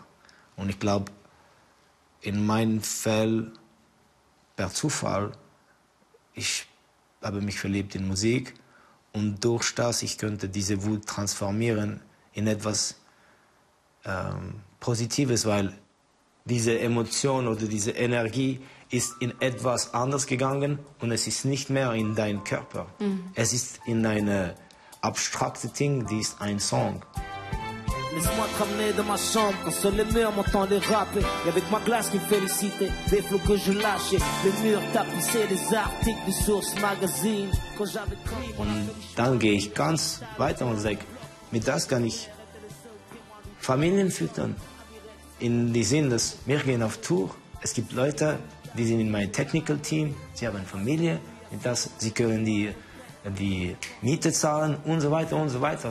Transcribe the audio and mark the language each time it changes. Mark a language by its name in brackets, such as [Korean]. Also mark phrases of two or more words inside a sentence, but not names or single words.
[German] Und ich glaube, in meinem Fall, per Zufall, ich habe mich verliebt in Musik und durch das ich könnte diese Wut transformieren in etwas Positives, weil diese Emotion oder diese Energie ist in etwas anders gegangen und es ist nicht mehr in deinem Körper. Mhm. Es ist in eine abstrakte Ding, die ist ein Song. [French] Laisse-moi te ramener dans ma chambre quand seul les murs m'entendaient rapper. Et avec ma glace qui me félicitait, des flots que je lâchais, les murs tapissaient, des articles, des sources, magazines. [German] Und dann gehe ich ganz weiter und sage, mit das kann ich Familien füttern. In dem Sinn, dass wir gehen auf Tour. Es gibt Leute, die sind in meinem [English] Technical Team, [German] sie haben Familie, mit das, sie können die Miete zahlen und so weiter und so weiter.